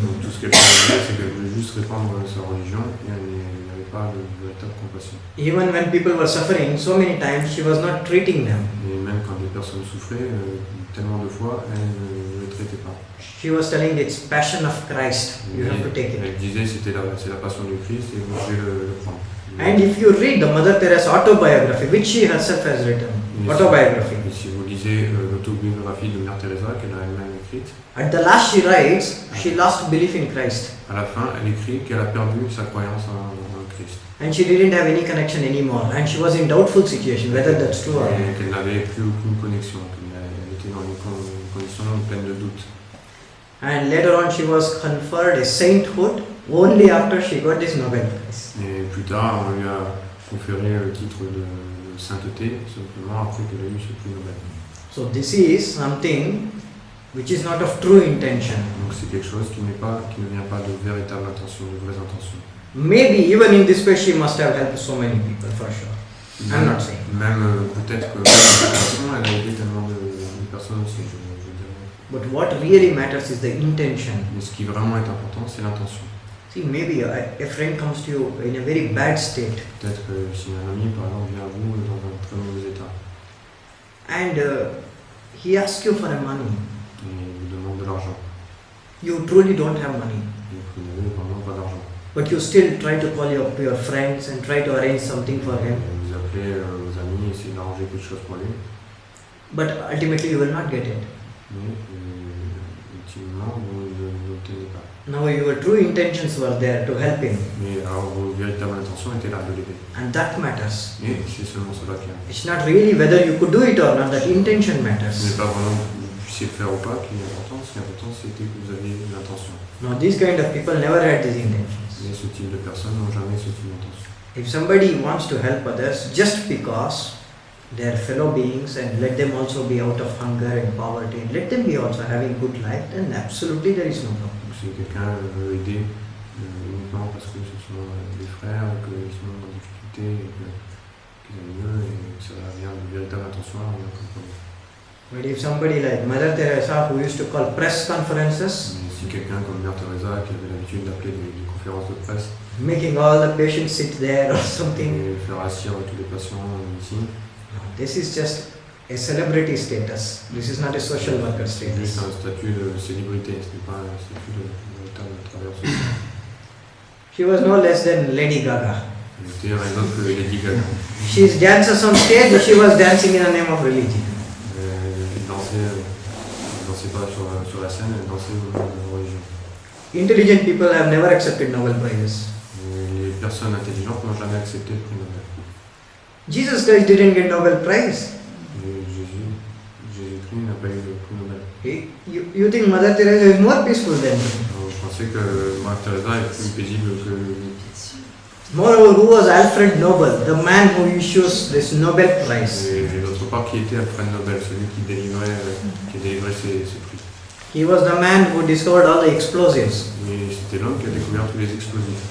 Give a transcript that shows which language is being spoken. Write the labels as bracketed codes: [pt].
[fr] Donc tout ce qu'elle faisait, c'est qu'elle voulait juste répandre sa religion et elle n'avait pas de véritable compassion. [en] Even when people were suffering so many times, she was not treating them. [fr] Et même quand des personnes souffraient, tellement de fois, elle ne les traitait pas. [en] She was telling it's passion of Christ. You have to take it. [fr] Elle disait c'est la passion du Christ et vous devez le prendre. [en] And if you read the Mother Teresa autobiography, which she herself has written, autobiography. [fr] Et si vous lisez l'autobiographie de Mère Teresa qu'elle a elle-même écrite, [en] At the last she writes, she lost belief in Christ. [fr] à la fin, elle écrit qu'elle a perdu sa croyance en Christ. [en] And she didn't have any connection anymore. And she was in doubtful situation, whether that's true or [fr] Et [en] not. [fr] qu'elle n'avait plus aucune connexion, qu'elle était dans une condition pleine de doute. [en] And later on she was conferred a sainthood only after she got this Nobel Prize. [fr] Et plus tard, on lui a conféré le titre de sainteté, simplement après qu'elle ait eu ce prix Nobel. [en] So this is something which is not of true intention. [fr] Donc c'est quelque chose qui ne vient pas de véritable intention, de vraies intentions. [en] Maybe even in this way she must have helped so many people for sure. I'm not saying. [fr] Même peut-être que elle a aidé tellement de personnes aussi, je veux dire. [en] But what really matters is the intention. [fr] Mais ce qui vraiment est important, c'est l'intention. [en] See, maybe a friend comes to you in a very bad state [fr] Peut-être que si un ami, par exemple, vient à vous dans un très mauvais état [en] and he asks you for a money. [fr] et vous demande de l'argent, [en] You truly don't have money. [fr] et vous n'avez vraiment pas d'argent, [en] But you still try to call your friends and try to arrange something for him. [fr] vous appelez vos amis, essayez d'arranger quelque chose pour lui, [en] But ultimately you will not get it. [fr] mais ultimement, vous ne l'obtenez pas. [en] Now your true intentions were there to help him. [fr] Mais alors vos véritables intentions étaient là de l'aider. [en] And that matters. [fr] Et c'est seulement cela qui est. [en] It's not really whether you could do it or not, that intention [fr] Ce [en] matters. [fr] n'est pas vraiment que vous puissiez le faire ou pas qui est important, ce qui est important c'était que vous aviez l'intention. [en] Now these kind of people never had these intentions. [fr] Mais ce type de personnes n'ont jamais ce type d'intention. [en] If somebody wants to help others just because they are fellow beings and let them also be out of hunger and poverty, and let them be also having good life, then absolutely there is no problem. [fr] Donc si quelqu'un veut aider uniquement parce que ce sont des frères, qu'ils sont en difficulté, et qu'ils aiment mieux et que ça vient de véritable intention, il n'y a aucun problème. [en] But if somebody like Mother Teresa, who used to call press conferences, [fr] Mais si quelqu'un comme Mère Teresa qui avait l'habitude d'appeler des conférences de presse [en] making all the patients sit there or something, [fr] et faire assire tous les patients ici, [en] this is just a celebrity status. This is not a social worker [fr] c'est juste [en] status. [fr] un statut de célébrité, ce n'est pas un statut de véritable travailleur social. [en] She was no less than Lady Gaga. [fr] Elle était rien d'autre que Lady Gaga. [en] She dances on stage, she was dancing in the name of religion. [fr] Elle dansait pas sur la scène, elle dansait au nom de la religion. [en] Intelligent people have never accepted Nobel Prizes. [fr] Et les personnes intelligentes n'ont jamais accepté le prix Nobel. [en] Jesus Christ didn't get Nobel Prize. [fr] Et Jésus-Christ n'a pas eu le prix Nobel. [en] You think Mother Teresa is more peaceful than him? [fr] Alors, je pensais que Mère Teresa est plus paisible que lui. [en] Moreover, who was Alfred Nobel, the man who issues this Nobel Prize? [fr] Et d'autre part, qui était Alfred Nobel, celui qui délivrait ces prix. [en] He was the man who discovered all the explosives. [fr] Et c'était l'homme qui a découvert tous les explosifs.